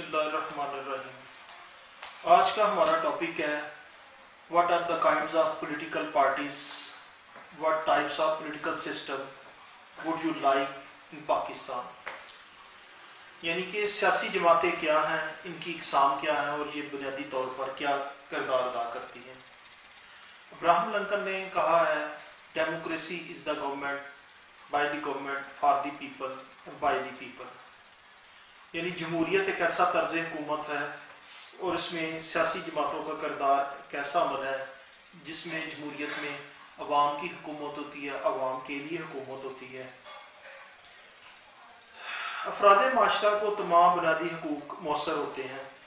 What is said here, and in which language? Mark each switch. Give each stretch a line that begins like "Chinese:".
Urdu: آج کا ہمارا ٹاپک ہے
English: What are the kinds of political parties, what types of political system would you like in Pakistan.
Urdu: یعنی کہ سیاسی جماعتیں کیا ہیں، ان کی اقسام کیا ہیں اور یہ بنیادی طور پر کیا کردار ادا کرتی ہیں.
English: Abraham Lincoln
Urdu: نے کہا ہے
English: Democracy is the government by the government for the people by the people.
Urdu: یعنی جمہوریت ایک ایسا طرز حکومت ہے اور اس میں سیاسی جماعتوں کا کردار ایک ایسا عمل ہے جس میں جمہوریت میں عوام کی حکومت ہوتی ہے، عوام کے لیے حکومت ہوتی ہے. افراد معاشرہ کو تمام بنیادی حقوق میسر ہوتے ہیں.